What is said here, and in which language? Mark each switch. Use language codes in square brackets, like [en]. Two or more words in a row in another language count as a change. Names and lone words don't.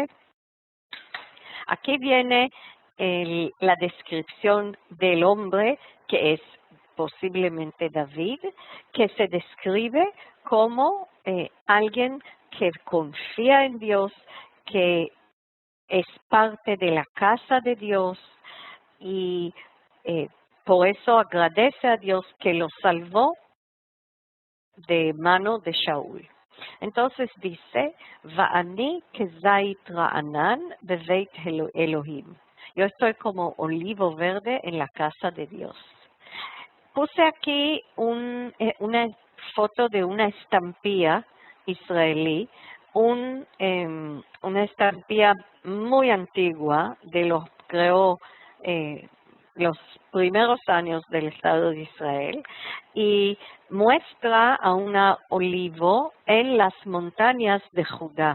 [es] Aquí viene la descripción del hombre, que es posiblemente David, que se describe como alguien que confía en Dios, que es parte de la casa de Dios y por eso agradece a Dios que lo salvó de mano de Shaul. Entonces dice, [he] ואני כזית רענן בבית אלהים. [es] Yo estoy como olivo verde en la casa de Dios. Puse aquí una foto de una estampilla israelí, una estampilla muy antigua de los primeros años del Estado de Israel, y muestra a un olivo en las montañas de Judá.